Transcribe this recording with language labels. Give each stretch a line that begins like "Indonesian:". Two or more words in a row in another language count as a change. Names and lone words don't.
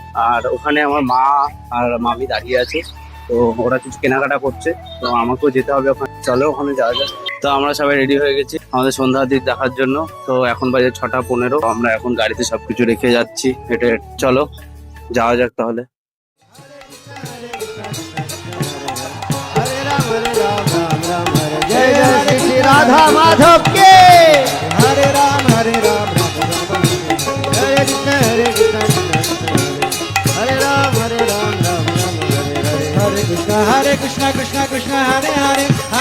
Bangla: আর ওখানে আমার মা আর মামি দাঁড়িয়ে আছে, তো ওরা কিছু কেনাকাটা করছে, তো আমাকেও যেতে হবে ওখানে। চলো ওখানে যাওয়া যাক। তো আমরা সবাই রেডি হয়ে গেছি আমাদের সন্ধ্যা আরতি দেখার জন্য। তো এখন বাজে 6:15। আমরা এখন গাড়িতে সবকিছু রেখে যাচ্ছি হেঁটে হেঁটে। চলো যাওয়া যাক তাহলে।
Hindi: जय जय श्री राधा माधव के। हरे राम राम राम हरे कृष्ण हरे राम राम राम हरे कृष्ण कृष्ण कृष्ण हरे हरे